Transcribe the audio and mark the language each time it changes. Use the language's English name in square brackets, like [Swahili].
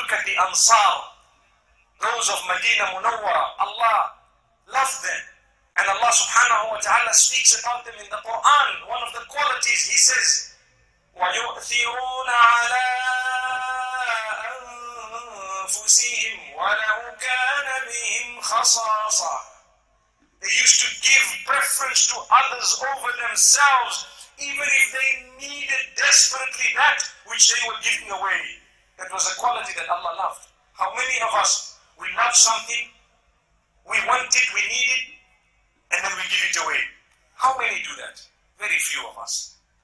[English] Look at the Ansar, those of Medina Munawwara. Allah loved them. And Allah subhanahu wa ta'ala speaks about them in the Quran. One of the qualities, He says, [Arabic] وَيُؤْثِرُونَ عَلَىٰ أنفسهم ولو كان بهم خصاصة. [English] They used to give preference to others over themselves, even if they needed desperately that which they were giving away. That was a quality that Allah loved. How many of us, we love something, we want it, we need it, and then we give it away? How many do that? Very few of us.